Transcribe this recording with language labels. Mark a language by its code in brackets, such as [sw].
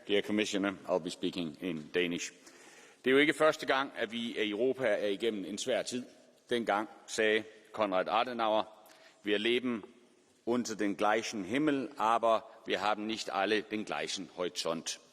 [en] Dear Commissioner, I'll be speaking in Danish. [da] Det er jo ikke første gang, at vi i Europa er igennem en svær tid. Dengang sagde Konrad Adenauer, [de] wir leben unter den gleichen Himmel, aber wir haben nicht alle den gleichen Horizont.